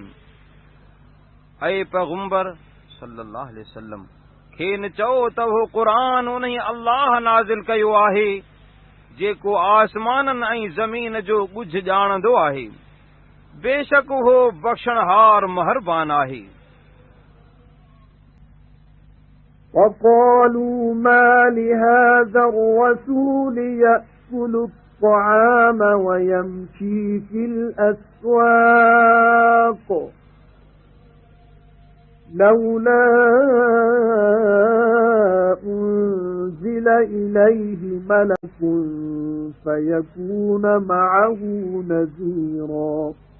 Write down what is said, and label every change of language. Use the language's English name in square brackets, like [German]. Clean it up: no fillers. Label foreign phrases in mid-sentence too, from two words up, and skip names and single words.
[Sindhi] ऐं पैगंबर [Arabic] صلى الله عليه وسلم [Sindhi] खेनि चओ त उहो क़ुरान उन अल्लाह नाज़िल कयो आहे जेको आसमाननि ऐं ज़मीन जो ॻुझ ॼाणंदो आहे। बेशक उहो बख़्शणहार महरबान आहे। [Arabic] وقالوا ما لهذا الرسول يأكل الطعام ويمشي في الأسواق لولا ينزل إليه ملك فيكون معه نذيرا